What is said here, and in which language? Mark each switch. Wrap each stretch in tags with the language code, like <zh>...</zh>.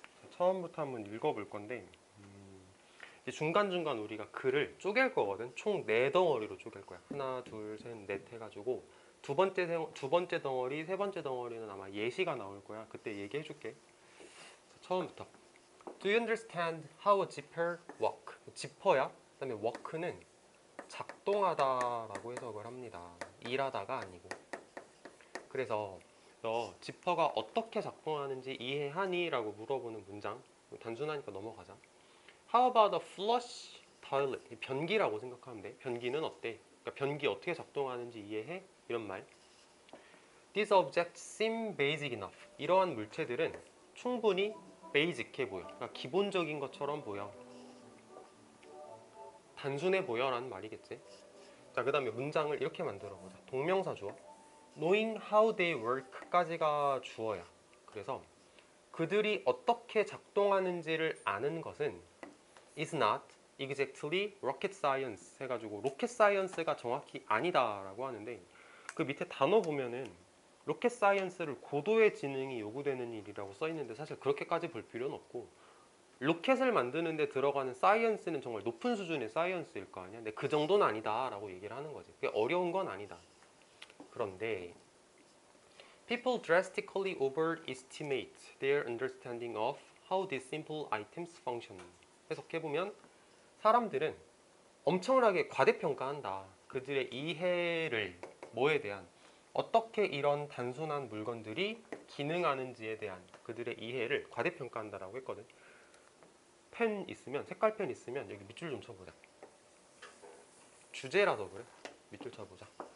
<ko>처음부터 한번 읽어볼 건데 이제 중간중간 우리가 글을 쪼갤 거거든. 총 4덩어리로 쪼갤 거야. 하나, 둘, 셋, 넷 해가지고 두 번째 덩어리, 세 번째 덩어리는 아마 예시가 나올 거야. 그때 얘기해 줄게. 처음부터</ko> <en>Do you understand how a zipper work?</en> <ko>지퍼야. 그다음에 work는 작동하다라고 해석을 합니다. 일하다가 아니고. 그래서 너 지퍼가 어떻게 작동하는지 이해하니? 라고 물어보는 문장. 단순하니까 넘어가자.</ko> <en>How about a flush toilet?</en> <ko>변기라고 생각하면 돼. 변기는 어때? 그러니까 변기 어떻게 작동하는지 이해해? 이런 말.</ko> <en>These objects seem basic enough.</en> <ko>이러한 물체들은 충분히 basic해 보여. 그러니까 기본적인 것처럼 보여. 단순해 보여라는 말이겠지. 자, 그 다음에 문장을 이렇게 만들어 보자. 동명사 주어.</ko> <en>Knowing how they work</en> <ko>까지가 주어야. 그래서 그들이 어떻게 작동하는지를 아는 것은</ko> <en>is not exactly rocket science</en> <ko>해가지고 로켓 사이언스가 정확히 아니다라고 하는데 그 밑에 단어 보면은 로켓 사이언스를 고도의 지능이 요구되는 일이라고 써 있는데 사실 그렇게까지 볼 필요는 없고 로켓을 만드는 데 들어가는 사이언스는 정말 높은 수준의 사이언스일 거 아니야. 근데 그 정도는 아니다라고 얘기를 하는 거지. 그게 어려운 건 아니다. 그런데</ko> <en>people drastically overestimate their understanding of how these simple items function.</en> <ko>해석해보면 사람들은 엄청나게 과대평가한다. 그들의 이해를 뭐에 대한 어떻게 이런 단순한 물건들이 기능하는지에 대한 그들의 이해를 과대평가한다라고 했거든. 펜 있으면 색깔펜 있으면 여기 밑줄 좀 쳐보자. 주제라서 그래. 밑줄 쳐보자.</ko>